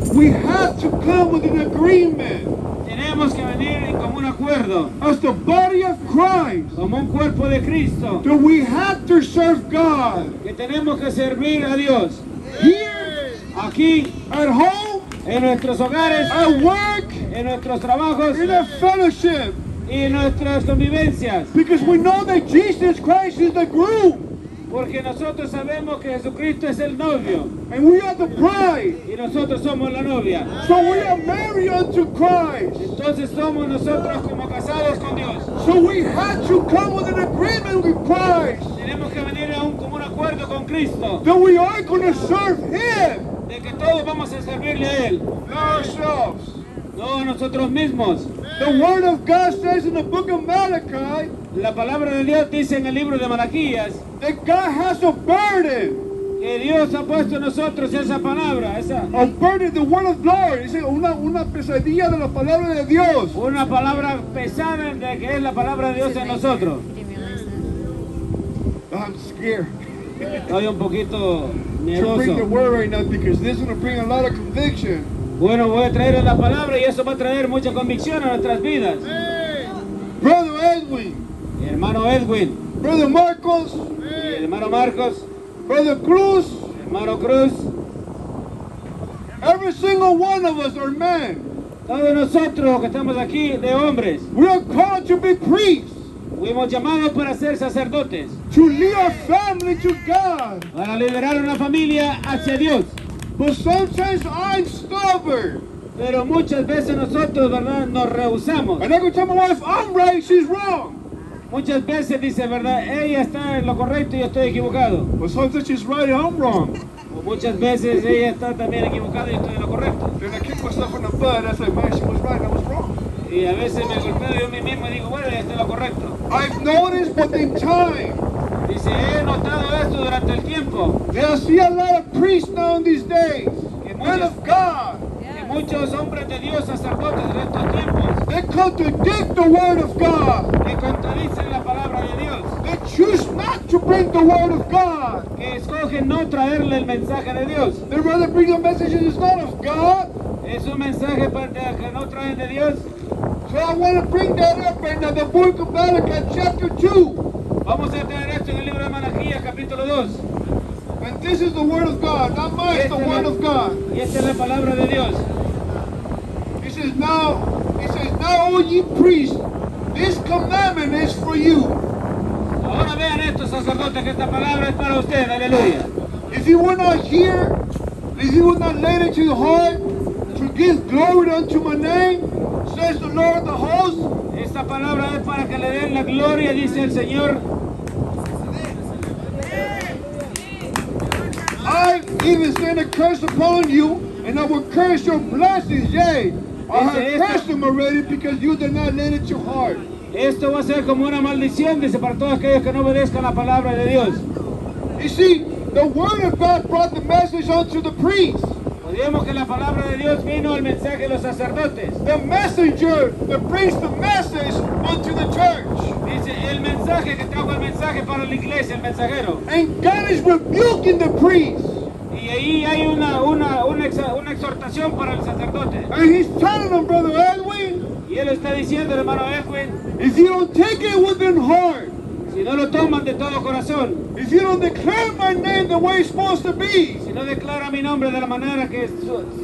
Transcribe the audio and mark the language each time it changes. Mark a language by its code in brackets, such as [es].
[en] We have to come with an agreement [es] Tenemos que venir en común acuerdo, [en] as the body of Christ [es] como un cuerpo de Cristo, [en] that we have to serve God [es] que tenemos que servir a Dios [en] here, [es] aquí, [en] at home, [es] en nuestros hogares, [en] at work, [es] en nuestros trabajos [en] in our fellowship, [es] y en nuestras convivencias, [en] because we know that Jesus Christ is the groom [es] porque nosotros sabemos que Jesucristo es el novio [en] and we are the bride. [es] y nosotros somos la novia. [en] So we are married unto Christ. [es] Entonces somos nosotros como casados con Dios. [en] So we have to come with an agreement with Christ [es] Tenemos que venir a un común acuerdo con Cristo, [en] that we are going to serve Him, [es] de que todos vamos a servirle a Él, [en] not ourselves. [es] no a nosotros mismos. [en] The Word of God says in the book of Malachi [es] La palabra de Dios dice en el libro de Malaquías [en] that God has a burden, [es] que Dios ha puesto en nosotros esa palabra, [en] a burden, the Word of Lord. [es] Dice una pesadilla de la palabra de Dios. una palabra pesada de que es la palabra de Dios en nosotros. [en] I'm scared [es] Estoy un poquito [en] to bring the [es] miedoso. [en] Word right now because this is going to bring a lot of conviction. [es] Bueno, voy a traer la palabra y eso va a traer mucha convicción a nuestras vidas. [en] Brother Edwin, [es] Mi hermano Edwin, [en] Brother Marcos, [es] mi hermano Marcos, [en] Brother Cruz, [es] mi hermano Cruz, [en] every single one of us are men. [es] todos nosotros que estamos aquí de hombres, [en] We are called to be priests, [es] fuimos llamados para ser sacerdotes, [en] to lead our family to God. [es] para liderar una familia hacia Dios. [en] But sometimes I'm stubborn. [es] Pero muchas veces nosotros, ¿verdad?, nos rehusamos. [en] And I can tell my wife, I'm right, she's wrong. [es] Muchas veces dice, ¿verdad?, ella está en lo correcto y yo estoy equivocado. [en] But sometimes she's right and I'm wrong. [es] O muchas veces ella está también equivocada y yo estoy en lo correcto. [en] Then I kick myself in the butt. I say, man, she was right, I was wrong. [es] Y a veces me golpeo yo a mí mismo y digo, bueno, ya estoy en lo correcto. [en] I've noticed within time [es] Dice, he notado esto durante el tiempo, [en] that I see a lot of priests now in these days, men of God, [es] que muchos hombres de Dios, sacerdotes de estos tiempos, [en] they contradict the Word of God. [es] que contradicen la palabra de Dios, [en] They choose not to bring the Word of God. [es] que escogen no traerle el mensaje de Dios. [en] They rather bring a message that is not of God. [es] Es un mensaje que no traen de Dios. [en] So I want to bring that up right now. The book of Malachi chapter 2. [es] Vamos a traer esto en el libro de Malaquías, capítulo 2. [en] And this is the Word of God. Not mine, it's the Word of God. [es] Y esta es la palabra de Dios. [en] He says, now, O ye priests, this commandment is for you. [es] Ahora vean esto, sacerdotes, que esta palabra es para usted. Aleluya. [en] If you will not hear, if you will not lay it to your heart, to give glory unto my name, says the Lord of the hosts, [es] Esta palabra es para que le den la gloria, dice el Señor. [en] I even send a curse upon you, and I will curse your blessings. Yea, I have cursed them already because you did not lay it to your heart. [es] Esto va a ser como una maldición, dice, para todos aquellos que no obedezcan la palabra de Dios. [en] You see, the Word of God brought the message unto the priests. [es] Podríamos que la palabra de Dios vino al mensaje de los sacerdotes. [en] The messenger that brings the message unto the church. [es] Dice, el mensaje que trajo el mensaje para la iglesia, el mensajero. [en] And God is rebuking the priests. [es] Y ahí hay una exhortación para el sacerdote. [en] And He's telling them, Brother Edwin, [es] Y él está diciendo, hermano Edwin, [en] if you don't take it within heart, [es] si no lo toman de todo corazón, [en] if you don't declare my name the way it's supposed to be, [es] si no declara mi nombre de la manera que se